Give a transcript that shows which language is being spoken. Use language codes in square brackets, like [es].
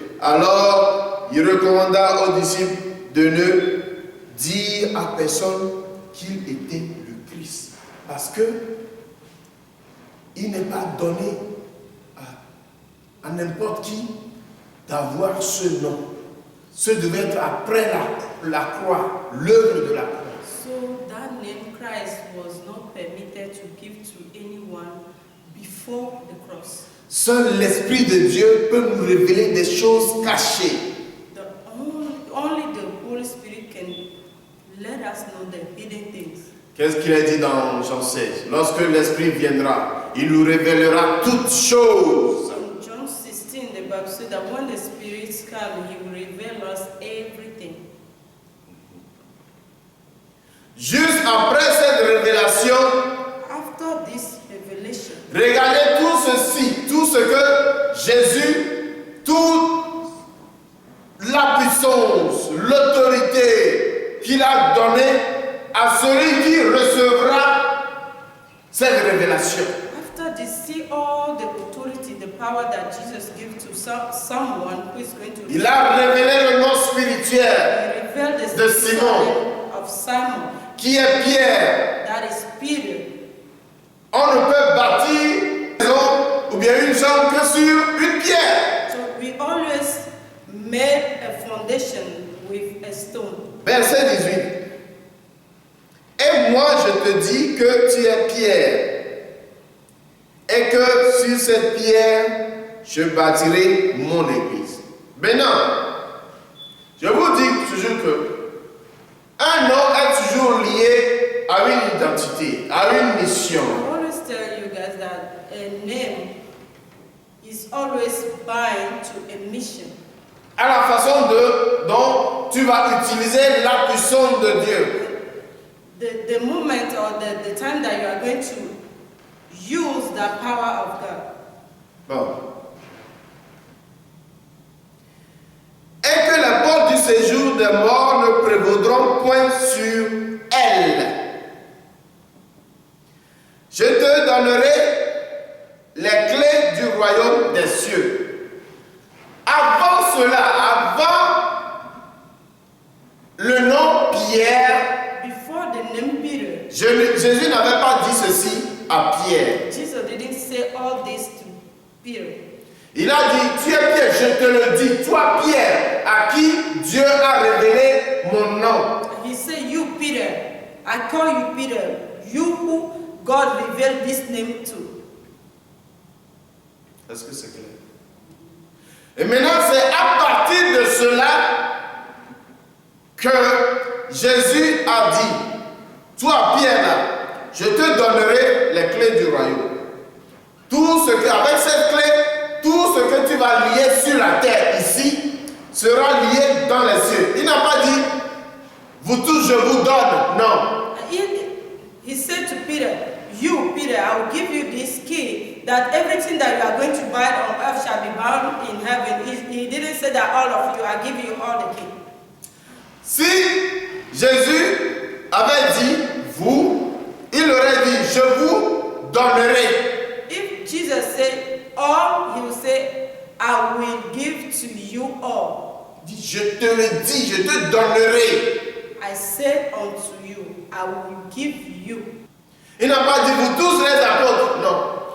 [fr] Alors, il recommanda aux disciples de ne dire à personne qu'il était le Christ. Parce que il n'est pas donné à n'importe qui d'avoir ce nom. Ce devait être après la croix, l'œuvre de la croix. [en] So that name Christ was not permitted to give to anyone before the cross. [fr] Seul l'Esprit de Dieu peut nous révéler des choses cachées. [en] Only the Holy Spirit can let us know the hidden things. [fr] Qu'est-ce qu'il a dit dans Jean 16? Lorsque l'Esprit viendra, il nous révélera toutes choses. [en] In John 16, the Bible says that when the Spirit comes, He will reveal us everything. [fr] Juste après cette révélation, [en] After this revelation, [fr] regardez tout ceci, tout ce que Jésus, toute la puissance, l'autorité qu'il a donnée à celui qui recevra cette révélation. [en] after this, see all the authority, the power that Jesus gives to someone who is going to [fr] Il a révélé le nom spirituel [en] reveal the [fr] de [en] spirit [fr] Simon, [en] of Simon, [fr] qui est Pierre. [en] that is Peter. [fr] On ne peut bâtir une maison ou bien une chambre que sur une pierre. [en] So we always made a foundation with a stone. [fr] Verset 18. Et moi je te dis que tu es Pierre, et que sur cette pierre je bâtirai mon église. Maintenant, je vous dis toujours que un nom est toujours lié à une identité, à une mission. [en] I always tell you guys that a name is always bound to a mission. [fr] À la façon dont tu vas utiliser la puissance de Dieu. [en] The moment or the time that you are going to use the power of God. [fr] Bon. Et que les portes du séjour des morts ne prévaudront point sur elle. Je te donnerai les clés du royaume des cieux. Avant cela, avant le nom Pierre, [en] Before the name Peter, [fr] Jésus n'avait pas dit ceci à Pierre. [en] Jesus didn't say all this to Peter. [fr] Il a dit, tu es Pierre, je te le dis, toi Pierre, à qui Dieu a révélé mon nom. [en] He said, you Peter, I call you Peter, you who God revealed this name to. [fr] Est-ce que c'est clair? Et maintenant, c'est à partir de cela que Jésus a dit, toi Pierre, là, je te donnerai les clés du royaume. Tout ce que, avec cette clé, tout ce que tu vas lier sur la terre ici sera lié dans les cieux. Il n'a pas dit, vous tous je vous donne. Non. [en] He said to Peter, you Peter, I will give you this key that everything that you are going to bind on earth shall be bound in heaven. He didn't say that all of you, I give you all the key. [fr] Si Jésus avait dit vous, il aurait dit je vous donnerai. [en] If Jesus said all, he will say, I will give to you all. [fr] Il dit, je te le dis, je te donnerai. [en] I said unto you, I will give you. [fr] Il n'a pas dit vous tous les apôtres, non.